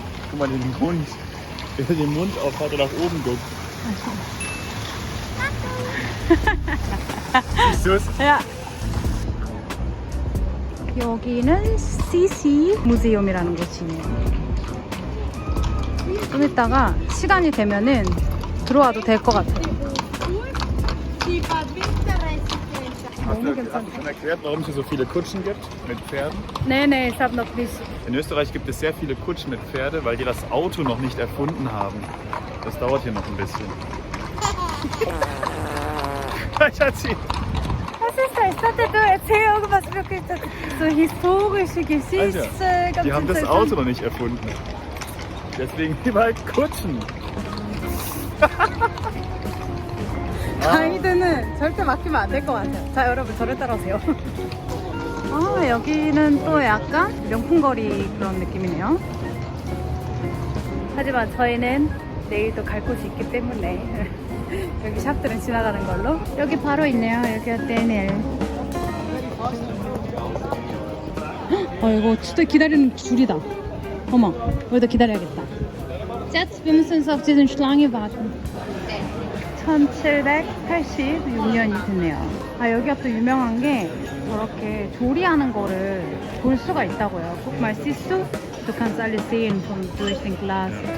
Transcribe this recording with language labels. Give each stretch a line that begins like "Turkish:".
German: Guck mal den Hund, der den Mund auf hat und nach oben guckt. Siehst du es? 야.
Korean: 여기는 CC 무제움이라는 곳이에요. 좀 이따가 시간이 되면은 들어와도 될 것 같아요.
German: Hast du schon erklärt, warum es hier so viele Kutschen gibt mit Pferden? 네네, ich habe noch nicht. In Österreich gibt es sehr viele Kutschen mit Pferde, weil die das Auto noch nicht erfunden haben. Das dauert hier noch ein bisschen. Schatzi! Was ist das? Ich dachte, du erzähl irgendwas wirklich so historische Geschichte. Alter, die haben das Auto noch nicht erfunden. Deswegen überall Kutschen.
Korean: 가이드는 절대 맡기면 안 될 것 같아요. 자, 여러분 저를 따라오세요. 여기는 또 약간 명품거리 그런 느낌이네요. 하지만 저희는 내일도 갈 곳이 있기 때문에 여기 샵들은 지나가는 걸로. 여기 바로 있네요. 여기가 데넬. 이거 진짜 기다리는 줄이다. 어머, 여기다 기다려야겠다.
German: Jetzt, wir müssen uns auf diese Schlange warten.
Korean: 1786년이 됐네요. 여기가 또 유명한 게 저렇게 조리하는 거를 볼 수가 있다고요.
German: Guck mal, siehst du? Du kannst alles sehen durch den Glas.